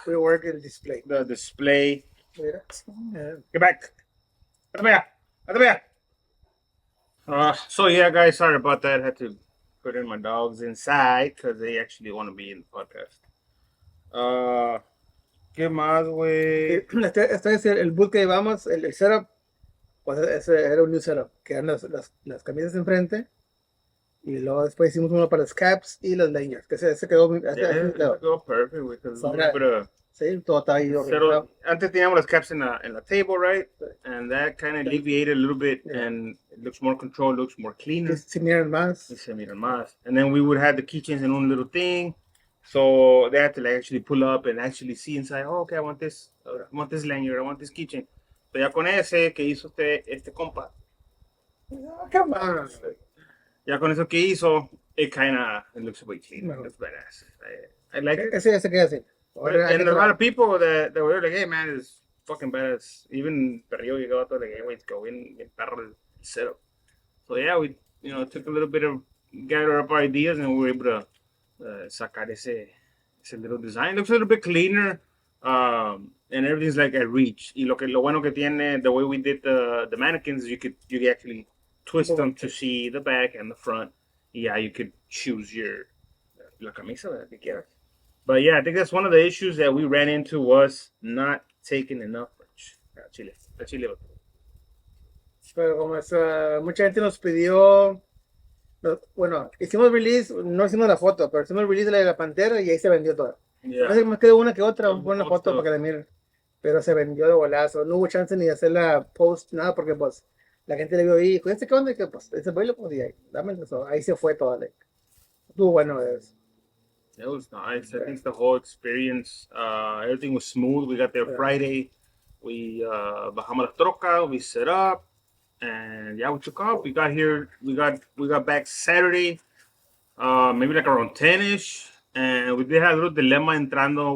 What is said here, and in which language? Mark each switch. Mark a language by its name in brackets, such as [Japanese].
[English] Rework el display. the display. [Spanish] Mira. [English] Get back. Get back. Get back. So yeah, guys, sorry about that. I had to put in my dogs inside because they actually want to be in the podcast. [Spanish] ¿Qué más, güey? Este es el boot que llevamos, el setup, pues ese era un new setup, que eran las camisas enfrente, y luego después hicimos uno para los caps y los lanyards, que ese quedó, Quedó perfect, güey. Sí, todo está ahí organizado. Antes teníamos las caps [English] in the table, right? And that kind of alleviated a little bit, and it looks more controlled, looks more cleaner. [Spanish] Se miran más. Se miran más. [English] And then we would have the keychains in one little thing. So they had to like actually pull up and actually see inside. Oh, okay, I want this lanyard, I want this keychain. [Spanish] So ya con ese que hizo este compa. [English] Come on. [Spanish] Ya con eso que hizo, [English] it looks way clean. It looks badass. I like it. [Spanish] Ese queda así. [English] And a lot of people that were like, hey man, it's fucking badass. Even Perrillo [Spanish] llegó todo [English] like, hey, wait, go in perro el setup. So yeah, we took a little bit of gather up our ideas and we were able to [Spanish] sacar ese [English] little design. It looks a little bit cleaner, and everything's like at reach. [Spanish] Y lo bueno que tiene, [English] the way we did the mannequins, you could actually twist them to see the back and the front. Yeah, you could choose [Spanish] la camisa que quieras. [English] But yeah, I think that's one of the issues that we ran into was not taking enough Chile. [Spanish] Pero como mucha gente nos pidió, bueno, hicimos release, no hicimos la foto, pero hicimos release de la pantera y ahí se vendió toda. Yeah. Me quedó una que otra, buena foto para que la miren. Pero se vendió de golazo, no hubo chance ni de hacer la post, nada, porque pues la gente le vio ahí, dijo, ¿qué onda? Que pues ese baile, pues y ahí se fue toda. Estuvo bueno eso. [English] It was nice. I think the whole experience, everything was smooth. We got there Friday. We [Spanish] bajamos la troca. [English] We set up, and yeah, we took off. We got here. We got back Saturday, maybe like around 10ish, and we did have a little dilemma [Spanish] entrando.